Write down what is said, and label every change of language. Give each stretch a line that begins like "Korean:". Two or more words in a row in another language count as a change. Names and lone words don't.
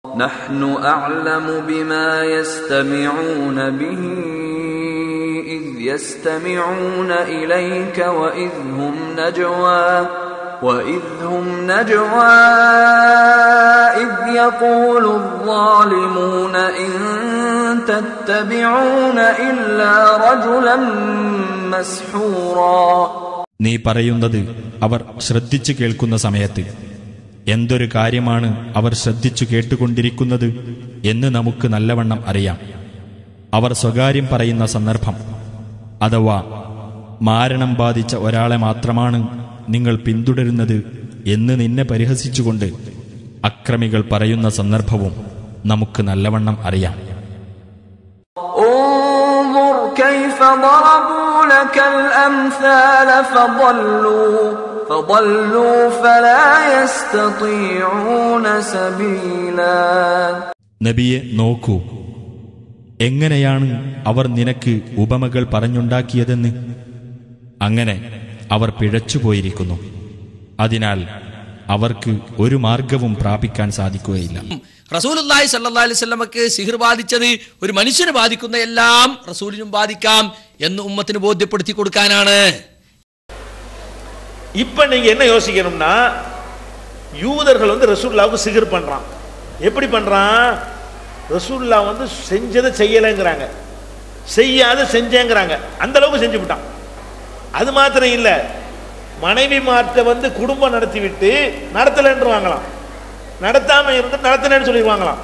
Arabic: نحن أعلم بما يستمعون به إذ يستمعون إليك وإذ هم نجوى إذ يقول الظالمون إن تتبعون إلا رجلا مسحورا.
Malayalam: നീ പറയുന്നത് അവർ ശ്രദ്ധിച്ചു കേൾക്കുന്ന സമയത്ത് എന്തൊരു കാര്യമാണ് അവർ ശ്രദ്ധിച്ചു കേട്ടുകൊണ്ടിരിക്കുന്നത് എന്ന് നമുക്ക് നല്ലവണ്ണം അറിയാം. അവർ സ്വകാര്യം പറയുന്ന സന്ദർഭം അഥവാ മാരണം ബാധിച്ച ഒരാളെ മാത്രമാണ് നിങ്ങൾ പിന്തുടരുന്നത് എന്ന് നിന്നെ പരിഹസിച്ചുകൊണ്ട് അക്രമികൾ പറയുന്ന സന്ദർഭവും നമുക്ക് നല്ലവണ്ണം അറിയാം.
Arabic: كيف ضربوا لك الأمثال فضلوا فلا يستطيعون سبيلا.
Malayalam: നബിയെ നോക്കൂ, എങ്ങനെയാണ് അവർ നിനക്ക് ഉപമകൾ പറഞ്ഞുണ്ടാക്കിയതെന്ന്. അങ്ങനെ അവർ പിഴച്ചുപോയിരിക്കുന്നു. അതിനാൽ അവർക്ക് ഒരു മാർഗവും പ്രാപിക്കാൻ സാധിക്കുകയില്ല. റസൂലുള്ളാഹി
Arabic: صلى الله عليه وسلم
Malayalam: സിഹിർ ബാധിച്ചത് ഒരു മനുഷ്യന് ബാധിക്കുന്ന എല്ലാം റസൂലിനും ബാധിക്കാം എന്ന് ഉമ്മത്തിന് ബോധ്യപ്പെടുത്തി കൊടുക്കാനാണ്.
Tamil: இப்ப நீங்க என்ன யோசிக்கணும்னா, யூதர்கள் ரசூலுல்லாஹ்வுக்கு சிகிர் பண்றான். எப்படி பண்றான்? ரசூலுல்லாஹ் செஞ்சதை செய்யலைங்கிறாங்க, செய்யாத செஞ்சேங்கிறாங்க. அந்த அளவுக்கு செஞ்சு விட்டான். அது மாத்திரம் இல்ல, மனைவி மாற்ற குடும்பம் நடத்தி விட்டு நடத்தலன்றுவாங்களாம், நடத்தாம இருந்து நடத்தினு சொல்லிடுவாங்களாம்.